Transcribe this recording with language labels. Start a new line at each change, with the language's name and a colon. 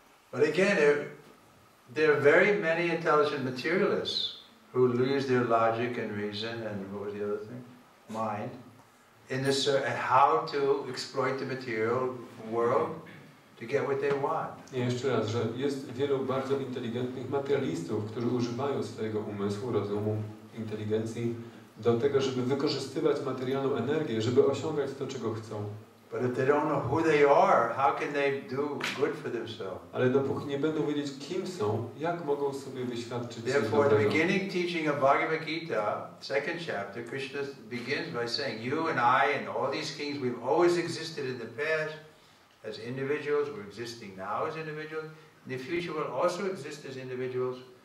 English: But again, there are very many intelligent materialists who lose their logic and reason and what was the other thing? Mind. In this, how to exploit the material world to get what they want.
Polish: I jeszcze raz, że jest wielu bardzo inteligentnych materialistów, którzy używają swojego umysłu, rozumu, inteligencji do tego, żeby wykorzystywać materialną energię, żeby osiągać to, czego chcą.
English: But if they don't know who they are, how can they do good for themselves?
Polish: Ale dopóki nie będą wiedzieć, kim są, jak mogą sobie wyświadczyć coś
English: Therefore, the
Polish: dobrego?
English: beginning teaching of Bhagavad Gita, second chapter, Krishna begins by saying, you and I and all these kings, we've always existed in the past as individuals, we're existing now as individuals, in the future we'll also exist as individuals.